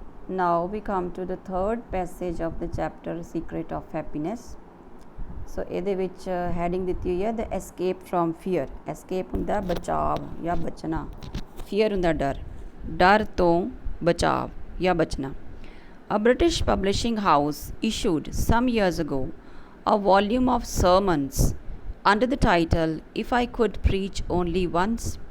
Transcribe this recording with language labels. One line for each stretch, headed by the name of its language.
English: Now we come to the third passage of the chapter Secret of Happiness.
Punjabi: So ਇਹਦੇ ਵਿੱਚ heading ਦਿੱਤੀ ਹੋਈ ਹੈ
English: the escape from fear.
Punjabi: escape ਹੁੰਦਾ ਬਚਾਵ ਜਾਂ ਬਚਣਾ, fear ਹੁੰਦਾ ਡਰ ਤੋਂ ਬਚਾਵ ਜਾਂ ਬਚਣਾ.
English: A British publishing house issued some years ago a volume of sermons under the title If I Could Preach Only Once.